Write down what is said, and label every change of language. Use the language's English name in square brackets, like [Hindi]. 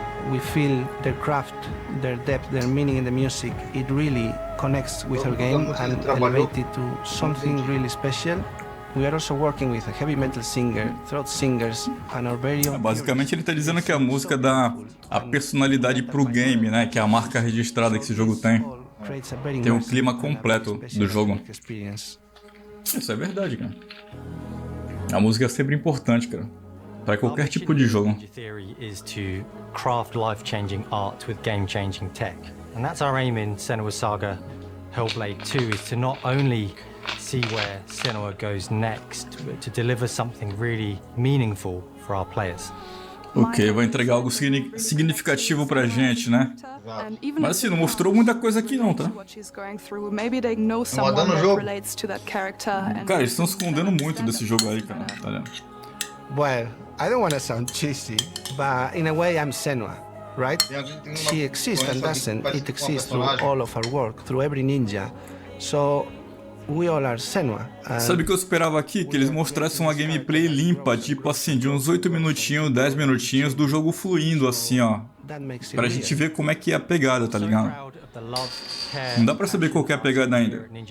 [English] We feel their craft, their depth, their meaning in the music. It really connects with our game and elevates it to something really special. We are also working with a heavy metal singer, throat singers, and our very own... [Portuguese] Basicamente ele tá dizendo que a música dá a personalidade pro game, né? Que é a marca registrada que esse jogo tem. Tem um clima completo do jogo. Isso é verdade, cara. A música é sempre importante, cara. Para qualquer tipo de jogo. [English] Is to craft life-changing art with game-changing tech. And that's our aim in Senua's Saga Hellblade 2, is to not only see where Senua goes next, but to deliver something really meaningful for our players. [Portuguese] Ok, vai entregar algo significativo pra gente, né? Mas assim, não mostrou muita coisa aqui não, tá? Dando jogo. Cara, eles estão escondendo muito desse jogo aí, cara. Tá vendo? [English] Well, I don't want to sound cheesy, but in a way I'm Senua, right? She exists and doesn't. It exists through all of our work, through every ninja. So we all are Senua. [Portuguese] Sabe o que eu esperava aqui? Que eles mostrassem uma gameplay limpa, tipo assim, de uns 8 minutinhos, 10 minutinhos do jogo fluindo assim, ó. Pra gente ver como é que é a pegada, tá ligado? Não dá pra saber qual que é a pegada ainda.